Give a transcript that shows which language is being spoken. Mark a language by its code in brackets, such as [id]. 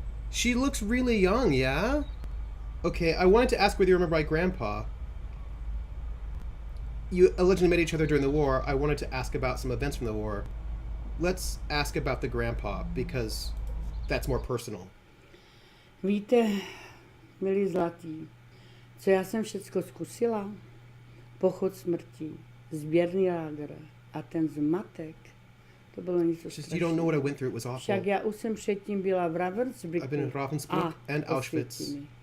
[en] She looks really young, yeah? Okay, I wanted to ask whether you remember my grandpa. You allegedly met each other during the war. I wanted to ask about some events from the war. Let's ask about the grandpa, because that's more personal. [cs] Víte, milí zlatí, co já jsem všecko zkusila? Pochod smrti, sběrný lágr a ten zmatek, to bylo něco strašného. [en] You don't know what I went through, it was awful. Však já už jsem předtím byla v Ravensbrücku. I've been in Ravensbrück and Auschwitz.